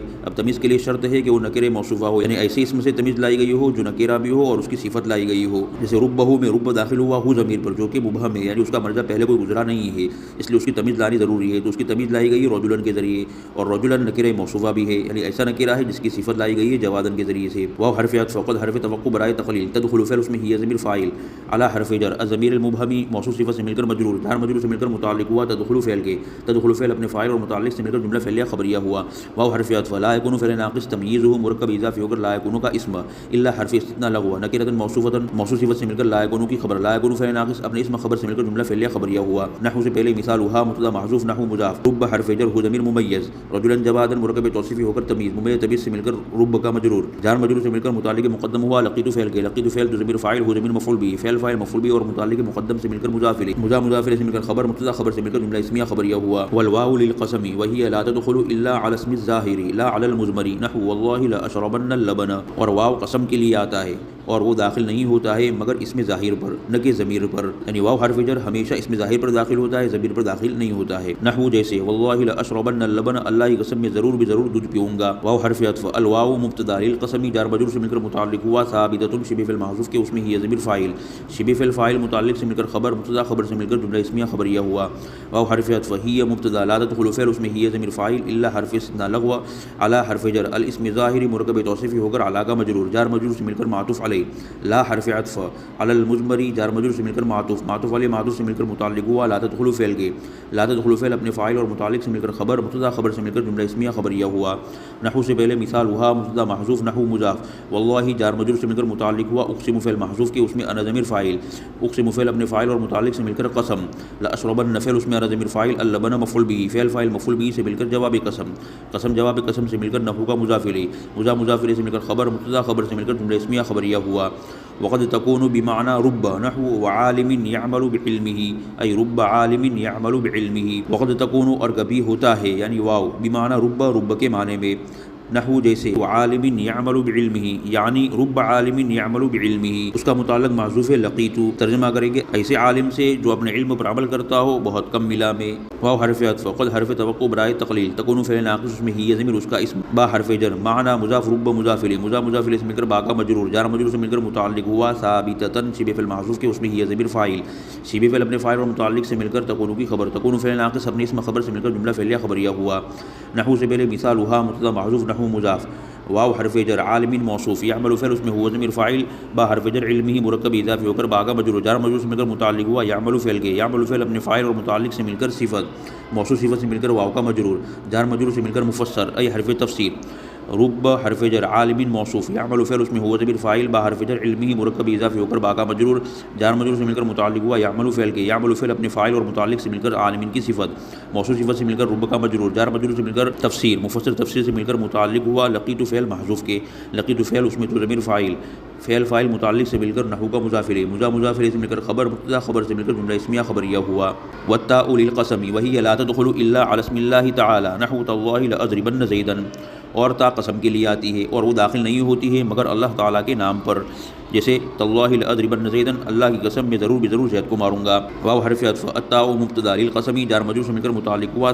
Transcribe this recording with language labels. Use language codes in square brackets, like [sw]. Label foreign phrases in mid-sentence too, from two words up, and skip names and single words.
[ur] اب تمیز کے لیے شرط ہے کہ وہ نکرہ موصوفہ ہو، یعنی ایسے اسم سے تمیز لائی گئی ہو جو نکرہ بھی ہو اور اس کی صفت لائی گئی ہو. جیسے ربہ میں رب داخل ہوا ہو ضمیر پر جو کہ مبہم ہے، یعنی اس کا مرجع پہلے کوئی گزرا نہیں ہے، اس لیے اس کی تمیز لانی ضروری ہے، تو اس کی تمیز لائی گئی رجلا کے ذریعے. اور رجلا نکرہ موصوفہ بھی ہے، یعنی ایسا نکرہ ہے جس کی صفت لائی گئی رہی ہے جوادن کے ذریعے سے. واو حرف عطف فقط حرف توقع برائے تقلیل. تدخل فعل اس میں ہی ضمیر فاعل علی حرف جر. [ar] الضمیر المبہمی [ur] موصوف صفت سے مل کر مجرور جار مجرور سے مل کر متعلق ہوا. تدخل فعل کے تدخل فعل اپنے فاعل اور متعلق سے مل کر جملہ فعلیہ خبریہ ہوا. واو حرف عطف [ar] لا یکون [ur] فعل ناقص تمییزہ مرکب اضافی ہو کر [ar] لا یکون [ur] کا اسم الا حرف استثناء لغو [ar] نکرۃ موصوفۃ [ur] موصوف صفت سے مل کر [ar] لا یکون [ur] کی خبر. [ar] لا یکون [ur] فعل ناقص اپنے اسم خبر سے مل کر جملہ فعلیہ خبریہ ہوا. نحو سے پہلے مثال ہوا مبتدا محذوف نحو مضاف. رب حرف جر ہو ضمیر ممیز. رجلا جوادا مرکب توصیفی ہو کر تمییز ممیز تمییز سے مل کر رب کا مجرور جار مجرور سے مل کر متعلق مقدم ہوا. لقیت فعل کے لقیت فعل ضمیر فاعل ہو ضمیر مفعول به. فعل فاعل مفعول به اور متعلق مقدم سے مل کر مضاف الیہ مضاف الیہ سے مل کر خبر مبتدا خبر سے مل کر جملہ اسمیہ خبریہ ہوا. [ar] والواو للقسم وهي لا تدخل الا على اسم الظاهر لا على المضمر. نحو والله لا اشربن اللبن. [ur] اور واو قسم کے لیے آتا ہے اور وہ داخل نہیں ہوتا ہے مگر اسم ظاہر پر نہ کہ ضمیر پر. یعنی واو حرف جر ہمیشہ اسم ظاہر پر داخل ہوتا ہے ضمیر پر داخل نہیں ہوتا ہے. نحو جیسے [ar] واللہ لاشربن اللبن [ur] اللہ کی قسم میں ضرور بضرور دودھ پیوں گا. واو حرف عطف الواو مبتدا للقسم جار مجرور سے مل کر متعلق ہوا. ثابتۃ شبہ فعل محذوف کے اس میں ہی ضمیر فاعل شبہ فعل فاعل متعلق سے مل کر خبر مبتدا خبر سے مل کر جملہ اسمیہ خبریہ ہوا. واو حرف عطف ہی مبتدا [ar] لا تدخل [ur] فعل اس میں ہی ضمیر فاعل الا حرف استثناء لغو علی حرف جر [ar] الاسم ظاہر [ur] مرکب توصیفی ہو کر علی کا مجرور جار مجرور سے مل کر معطوف علیہ. لا حرف عطف [ar] علی المضمری [ur] جار مجرور سے مل کر معطوف علیہ معطوف سے مل کر متعلق ہوا. [ar] لا تدخل [ur] فعل کے [ar] لا تدخل [ur] فعل اپنے فاعل اور متعلق سے مل کر خبر مبتدا خبر سے مل کر جملہ اسمیہ خبریہ ہوا. نحو سے پہلے مثال ہوا مبتدا محذوف نحو مضاف. واللہ جار مجرور سے مل کر متعلق ہوا. اقسم فعل محذوف کے اس میں انا ضمیر فاعل اقسم فعل اپنے فاعل اور متعلق سے مل کر قسم. [ar] لا اشربن [ur] فعل اس میں انا ضمیر فاعل اللبن مفعول به فعل فاعل مفعول به سے مل کر جواب قسم جواب قسم سے مل کر نحو کا مضاف الیہ مضاف الیہ سے مل کر خبر مبتدا خبر سے مل کر جملہ اسمیہ خبریہ ہوا. [ar] وقد تكون بمعنى رب نحو وعالم يعمل بعلمه اي رب عالم يعمل بعلمه. وقد تكون [ur] اور کبھی ہوتا ہے یعنی واو [ar] بمعنى رب [ur] کے معنی میں. نحو جیسے [ar] وعالم یعمل بعلمہ [ur] یعنی [ar] رب عالم یعمل بعلمہ [ur] اس کا متعلق محذوف ہے لقیت. ترجمہ کریں گے ایسے عالم سے جو اپنے علم پر عمل کرتا ہو بہت کم ملا میں. واو حرف عطف قد حرف توقع برائے تقلیل. تکون فعل ناقص اس میں ہی ضمیر اس کا اسم. با حرف جر معنی مضاف رب مضاف الیہ مضاف الیہ سے مل کر با کا مجرور جار مجرور سے مل کر متعلق ہوا. ثابتۃ شبہ فعل محذوف کے اس میں ہی ضمیر فاعل شبہ فعل اپنے فاعل اور متعلق سے مل کر تکون کی خبر تکون فعل ناقص اپنے اسم خبر سے مل کر جملہ فعلیہ خبریہ ہوا. نحو سے پہلے مثال ہوا مبتدا محذوف نحو مضاف. واو حرف جر عالم موصوف یعمل فعل اس میں ہوا ضمیر فاعل با حرف جر علمہ مرکب اضافی ہو کر با کا مجرور جار مجرور سے مل کر متعلق ہوا. یعمل فعل کے یعمل فعل اپنے فاعل اور متعلق سے مل کر صفت موصوف صفت سے مل کر واو کا مجرور جار مجرور سے مل کر مفسر ای حرف تفسیر. رب حرف جر عالم موصوف یعمل فعل اس میں ہوا ضمیر فاعل با حرف جر علمہ مرکب اضافی ہو کر با کا مجرور جار مجرور سے مل کر متعلق ہوا. یعمل فعل کے یعمل فعل اپنے فاعل اور متعلق سے مل کر عالم کی صفت موصوف صفت سے مل کر رب کا مجرور جار مجرور سے مل کر تفسیر مفسر تفسیر سے مل کر متعلق ہوا. لقیت فعل محذوف کے لقیت فعل اس میں تو ضمیر فاعل فعل فاعل متعلق سے مل کر نحو کا مضاف الیہ مضاف الیہ سے مل کر خبر مبتدا خبر سے مل کر جملہ اسمیہ خبریہ ہوا. [ar] والتاء للقسم وهي لا تدخل الا على اسم الله تعالى نحو تالله لاضربن زيدا. [ur] اور تا قسم کے لیے آتی ہے اور وہ داخل نہیں ہوتی ہے مگر اللہ تعالیٰ کے نام پر. جیسے [ar] تاللہ لاضربن زیدا [ur] اللہ کی قسم میں ضرور بضرور زید کو ماروں گا. واو حرف عطف التاء مبتدا للقسم جار مجرور سے مل کر متعلق ہوا.